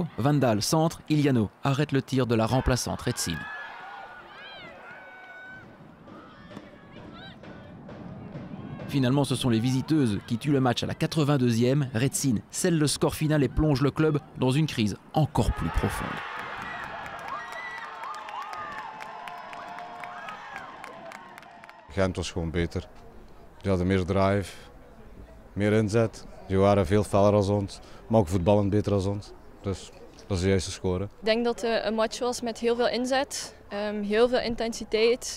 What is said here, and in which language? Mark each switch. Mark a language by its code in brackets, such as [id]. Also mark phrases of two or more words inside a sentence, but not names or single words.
[fr] Vandal centre, Iliano arrête le tir de la remplaçante Retsin. Finalement, ce sont les visiteuses qui tuent le match à la 82e. Retsin scelle le score final et plonge le club dans une crise encore plus profonde. [nl] Gent was gewoon beter. Die hadden meer drive, meer inzet. Die waren veel feller als ons, maar ook voetballend beter als ons. Dus dat is de juiste score. Ik denk dat het een match was met heel veel inzet, heel veel intensiteit.